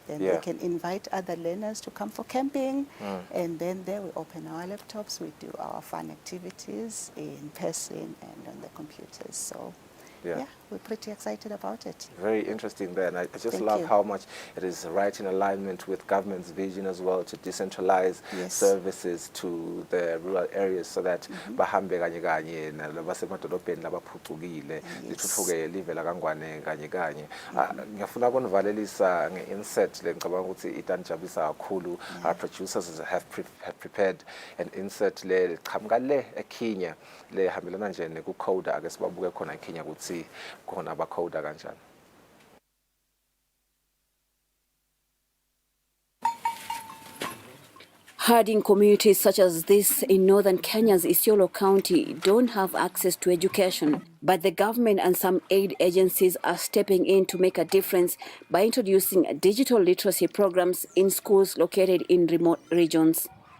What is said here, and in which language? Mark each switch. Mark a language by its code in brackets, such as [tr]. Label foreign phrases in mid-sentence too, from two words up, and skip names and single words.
[en] Then they can invite other learners to come for camping, and then there we open our laptops, we do our fun activities in person and on the computers. So we're pretty excited about it. Very interesting there, and I just Thank love you. how much it is right in alignment with government's vision as well to decentralize services to the rural areas so that [ss] bahambe kanye kanye nabasemadolobheni labaphucukile lithuthukele live la kangwane kanye kanye. Ngiyafuna ukunivalelisa nge-insert le ngicabanga ukuthi itanijabulisa kakhulu. [en] Our producers have prepared an insert [ss] le qhamuka le eKenya le hambelana nje nekucoda ake sibabuke khona eKenya ukuthi khona abacoda kanjani. [en] Herding communities such as this in northern Kenya's Isiolo County don't have access to education, but the government and some aid agencies are stepping in to make a difference by introducing digital literacy programs in schools located in remote regions.